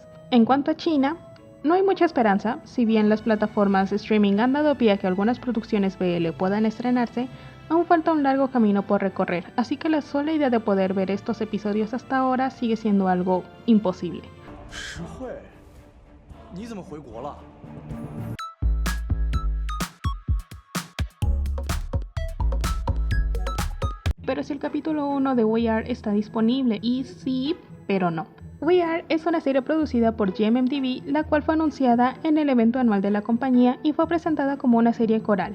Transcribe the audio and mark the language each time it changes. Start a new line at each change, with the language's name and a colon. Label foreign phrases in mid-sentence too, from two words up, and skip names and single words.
Spanish: En cuanto a China, no hay mucha esperanza. Si bien las plataformas de streaming han dado pie a que algunas producciones BL puedan estrenarse, aún falta un largo camino por recorrer, así que la sola idea de poder ver estos episodios hasta ahora sigue siendo algo imposible.
Chinese: 你怎么回国了？
Spanish: Pero si el capítulo 1 de We Are está disponible, y sí, pero no. We Are es una serie producida por GMMTV, la cual fue anunciada en el evento anual de la compañía y fue presentada como una serie coral.